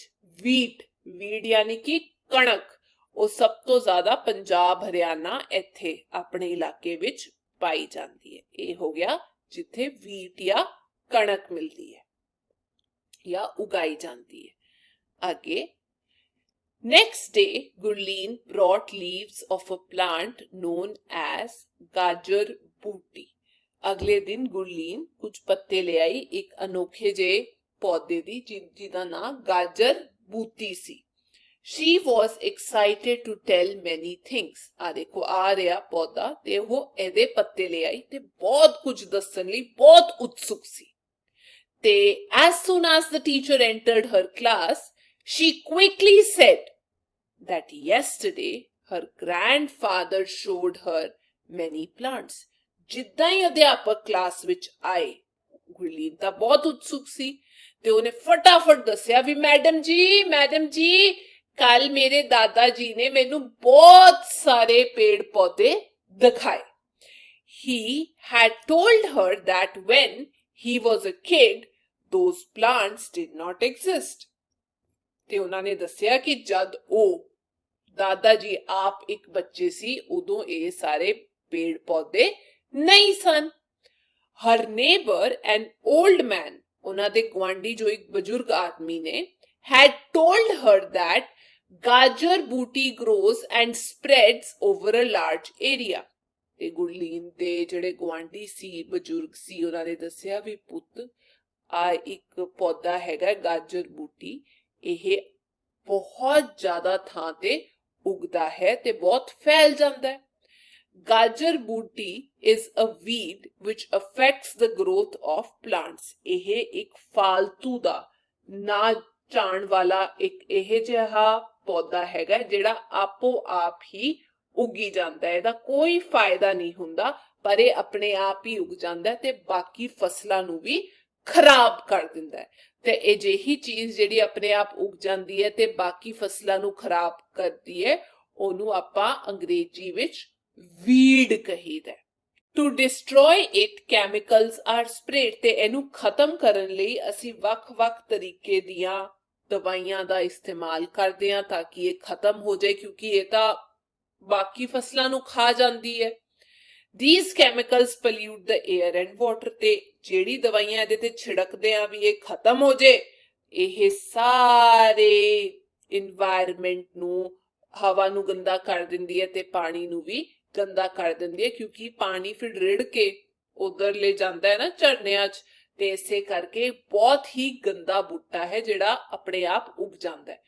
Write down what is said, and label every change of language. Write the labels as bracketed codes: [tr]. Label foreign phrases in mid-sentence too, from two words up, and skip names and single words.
[pa] ਵੀਟ, ਵੀਟ ਯਾਨੀ ਕਿ ਕਣਕ, ਉਹ ਸਭ ਤੋਂ ਜ਼ਿਆਦਾ ਪੰਜਾਬ ਹਰਿਆਣਾ ਇੱਥੇ ਆਪਣੇ ਇਲਾਕੇ ਵਿੱਚ ਪਾਈ ਜਾਂਦੀ ਹੈ। ਇਹ ਹੋ ਗਿਆ ਜਿੱਥੇ ਵੀਟ ਜਾਂ ਕਣਕ ਮਿਲਦੀ ਹੈ ਜਾਂ ਉਗਾਈ ਜਾਂਦੀ ਹੈ। ਅੱਗੇ, [en] next day Gurleen brought leaves of a plant known as gajar booty। [pa] ਅਗਲੇ ਦਿਨ ਗੁਰਲੀਨ ਕੁਝ ਪੱਤੇ ਲੈ ਆਈ ਇੱਕ ਅਨੋਖੇ ਜਿਹੇ ਪੌਦੇ ਦੀ ਜਿਹਦਾ ਨਾਮ ਗਾਜਰ ਬੂਟੀ ਸੀ। [en] She was excited to tell many things। [pa] ਆ ਦੇਖੋ ਆ ਰਿਹਾ ਪੌਦਾ ਤੇ ਉਹ ਇਹਦੇ ਪੱਤੇ ਲੈ ਆਈ ਤੇ ਬਹੁਤ ਕੁਝ ਦੱਸਣ ਲਈ ਬਹੁਤ ਉਤਸੁਕ ਸੀ। [en] ਤੇ as soon as the teacher entered her class, she quickly said that yesterday her grandfather showed her many plants। [pa] ਜਿੱਦਾਂ ਹੀ ਅਧਿਆਪਕ ਕਲਾਸ ਵਿੱਚ ਆਏ, ਗੁਰਲੀਨ ਤਾਂ ਬਹੁਤ ਉਤਸੁਕ ਸੀ ਤੇ ਉਹਨੇ ਫਟਾਫਟ ਦੱਸਿਆ ਵੀ ਮੈਡਮ ਜੀ ਕੱਲ ਮੇਰੇ ਦਾਦਾ ਜੀ ਨੇ ਮੈਨੂੰ ਬਹੁਤ ਸਾਰੇ ਪੇੜ ਪੌਦੇ ਦਿਖਾਏ। [en] He had told her that when he was a kid, those plants did not exist। [pa] ਤੇ ਉਹਨਾਂ ਨੇ ਦੱਸਿਆ ਕਿ ਜਦ ਉਹ ਦਾਦਾ ਜੀ ਆਪ ਇੱਕ ਬੱਚੇ ਸੀ ਉਦੋਂ ਇਹ ਸਾਰੇ ਪੇੜ ਪੌਦੇ ਨਹੀਂ ਸਨ। [en] Her neighbor, an old man, [pa] ਉਹਨਾਂ ਦੇ ਗੁਆਂਢੀ ਜੋ ਇੱਕ ਬਜ਼ੁਰਗ ਆਦਮੀ ਨੇ, [en] had told her that gajar booty grows and spreads over a large area। [pa] ਤੇ ਗੁਰਲੀਨ ਦੇ ਜਿਹੜੇ ਗੁਆਂਢੀ ਸੀ, ਬਜ਼ੁਰਗ ਸੀ, ਉਹਨਾਂ ਨੇ ਦੱਸਿਆ ਵੀ ਪੁੱਤ ਆ ਇੱਕ ਪੌਦਾ ਹੈਗਾ ਗਾਜਰ ਬੂਟੀ, ਇਹ ਬਹੁਤ ਜ਼ਿਆਦਾ ਥਾਂ ਤੇ ਉਗਦਾ ਹੈ ਤੇ ਬਹੁਤ ਫੈਲ ਜਾਂਦਾ ਹੈ। [en] Gajar booty is a weed which affects the growth of plants। [pa] ਇਹ ਇੱਕ ਫਾਲਤੂ ਦਾ ਨਾ ਚਾਣ ਵਾਲਾ ਇੱਕ ਇਹ ਜਿਹਾ ਪੌਦਾ ਹੈਗਾ ਜਿਹੜਾ ਆਪੋ ਆਪ ਹੀ ਉਗੀ ਜਾਂਦਾ ਹੈ। ਇਹਦਾ ਕੋਈ ਫਾਇਦਾ ਨਹੀਂ ਹੁੰਦਾ ਪਰ ਇਹ ਆਪਣੇ ਆਪ ਹੀ ਉਗ ਜਾਂਦਾ ਤੇ ਬਾਕੀ ਫਸਲਾਂ ਨੂੰ ਵੀ ਖਰਾਬ ਕਰ ਦਿੰਦਾ ਹੈ। ਤੇ ਅਜਿਹੀ ਚੀਜ਼ ਜਿਹੜੀ ਆਪਣੇ ਆਪ ਉਗ ਜਾਂਦੀ ਹੈ ਤੇ ਬਾਕੀ ਫਸਲਾਂ ਨੂੰ ਖਰਾਬ ਕਰਦੀ ਹੈ, ਉਹਨੂੰ ਆਪਾਂ ਅੰਗਰੇਜ਼ੀ ਵਿੱਚ weed ਕਹੀਦਾ। [en] To destroy it, chemicals are sprayed। [pa] ਤੇ ਇਹਨੂੰ ਖਤਮ ਕਰਨ ਲਈ ਅਸੀਂ ਵੱਖ-ਵੱਖ ਤਰੀਕੇ ਦੀਆਂ ਦਵਾਈਆਂ ਦਾ ਇਸਤੇਮਾਲ ਕਰਦੇ ਹਾਂ ਤਾਂ ਕਿ ਇਹ ਖਤਮ ਹੋ ਜਾਏ, ਕਿਉਂਕਿ ਇਹ ਤਾਂ ਬਾਕੀ ਫਸਲਾਂ ਨੂੰ ਖਾ ਜਾਂਦੀ ਹੈ। [en] These chemicals pollute the air and water। [pa] ਤੇ ਜਿਹੜੀ ਦਵਾਈਆਂ ਇਹਦੇ ਤੇ ਛਿੜਕਦੇ ਆ ਵੀ ਇਹ ਖਤਮ ਹੋ ਜਾਏ, ਇਹ ਸਾਰੇ ਇਨਵਾਇਰਨਮੈਂਟ ਨੂੰ, ਹਵਾ ਨੂੰ ਗੰਦਾ ਕਰ ਦਿੰਦੀ ਹੈ ਤੇ ਪਾਣੀ ਨੂੰ ਵੀ ਗੰਦਾ ਕਰ ਦਿੰਦੀ ਹੈ, ਕਿਉਂਕਿ ਪਾਣੀ ਫਿਰ ਰਿੜ ਕੇ ਉਧਰ ਲੈ ਜਾਂਦਾ ਹੈ ਨਾ ਝਰਨਿਆਂ 'ਚ, ਤੇ ਇਸੇ ਕਰਕੇ ਬਹੁਤ ਹੀ ਗੰਦਾ ਬੂਟਾ ਹੈ ਜਿਹੜਾ ਆਪਣੇ ਆਪ ਉਗ ਜਾਂਦਾ ਹੈ।